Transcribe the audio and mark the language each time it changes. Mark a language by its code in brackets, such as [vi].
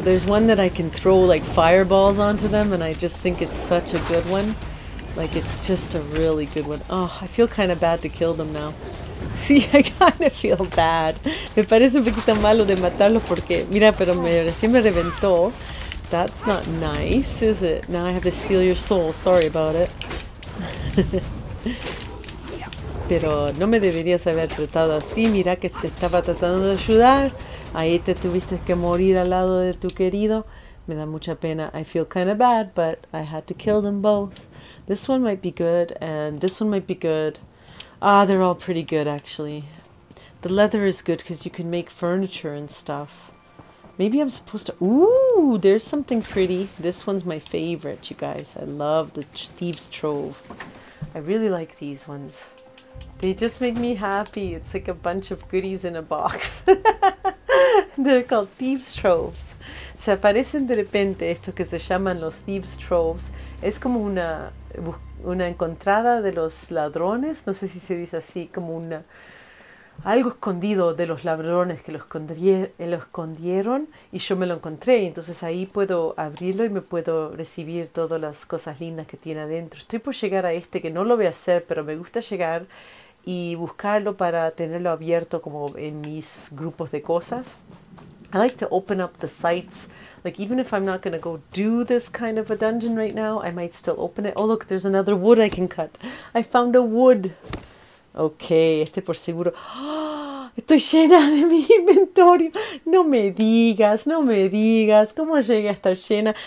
[en] There's one that I can throw like fireballs onto them, and I just think it's such a good one. Like, it's just a really good one. Oh, I feel kind of bad to kill them now. Sí, I kind of feel bad. [es] Me parece un poquito malo de matarlos porque, mira, pero recién me reventó. [en] That's not nice, is it? Now I have to steal your soul. Sorry about it. [es] Pero no me deberías haber tratado así. Mira que te estaba tratando de ayudar. Ahí te tuviste que morir al lado de tu querido. Me da mucha pena. [en] I feel kind of bad, but I had to kill them both. This one might be good, and this one might be good. Ah, they're all pretty good, actually. The leather is good because you can make furniture and stuff. Maybe I'm supposed to... Ooh, there's something pretty. This one's my favorite, you guys. I love the Thieves' Trove. I really like these ones. They just make me happy. It's like a bunch of goodies in a box. They're called Thieves' Troves. [es] Se aparecen de repente estos que se llaman los Thieves' Troves. Es como una encontrada de los ladrones. No sé si se dice así, como algo escondido de los ladrones que lo escondieron y yo me lo encontré. Entonces ahí puedo abrirlo y me puedo recibir todas las cosas lindas que tiene adentro. Estoy por llegar a este que no lo voy a hacer, pero me gusta llegar y buscarlo para tenerlo abierto como en mis grupos de cosas. [en] I like to open up the sites. Like, even if I'm not going to go do this kind of a dungeon right now, I might still open it. Oh, look, there's another wood I can cut. I found a wood. Ok, [es] este por seguro. [en] ¡Oh! [es] Estoy llena de mi inventario. No me digas, no me digas. ¿Cómo llegué a estar llena?